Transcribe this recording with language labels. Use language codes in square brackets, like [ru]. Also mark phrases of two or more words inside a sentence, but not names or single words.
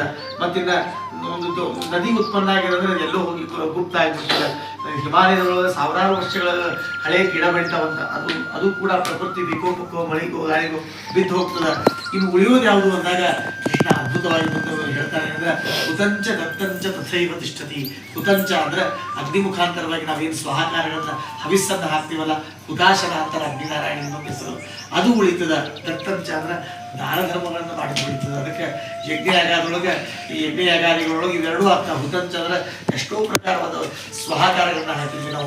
[kn] ಮತ್ತಿನ್ನ ಒಂದು ನದಿ ಉತ್ಪನ್ನ ಆಗಿರೋದ್ರೆ ಎಲ್ಲೋ ಹೋಗಿ ಗುಪ್ತ ಆಗಿಬಿಡ್ತದೆ. ಹಿಮಾಲಯದೊಳಗೆ ಸಾವಿರಾರು ವರ್ಷಗಳ ಹಳೆಯ ಗಿಡ ಬೆಳಿತಾವಂತ, ಅದು ಕೂಡ ಪ್ರಕೃತಿ ವಿಕೋಪಕ್ಕೋ ಮಳೆಗೋ ಗಾಳಿಗೋ ಬಿದ್ದು ಹೋಗ್ತದೆ. ಇನ್ನು ಉಳಿಯೋದು ಯಾವುದು ಅಂದಾಗ ಕೃಷ್ಣ ಅದ್ಭುತವಾಗಿ ಹೇಳ್ತಾನೆ ಅಂದ್ರೆ [sa] ಕುತಂಚ ದತ್ತಂಚ ತಥೈವ ತಿಷ್ಠತಿ. [kn] ಕುತಂಚ ಅಂದ್ರೆ ಅಗ್ನಿ ಮುಖಾಂತರವಾಗಿ ನಾವೇನು ಸ್ವಹಾಕಾರಗಳನ್ನ ಹವಿಸ್ಸನ್ನು ಹಾಕ್ತೀವಲ್ಲ, ಹುತಾಶನ ಅಂತಾರೆ ಅಗ್ನಿನಾರಾಯಣ ಇನ್ನೊಂದು ಹೆಸರು, ಅದು ಉಳಿತದ. ದತ್ತಂಚ ಅಂದ್ರೆ ದಾನ ಧರ್ಮಗಳನ್ನು ಮಾಡಿ ಉಳಿತದೆ. ಅದಕ್ಕೆ ಯಜ್ಞಯಾಗಾದೊಳಗೆ ಈ ಯಜ್ಞಯಾಗಾದಿಗಳೊಳಗೆ ಇವೆರಡೂ ಆಗ್ತಾವೆ. ಹುತಂಚ ಅಂದ್ರೆ ಎಷ್ಟೋ ಪ್ರಕಾರವಾದ ಸ್ವಹಾಕಾರಗಳನ್ನ ಹಾಕಿದ್ವಿ ನಾವು.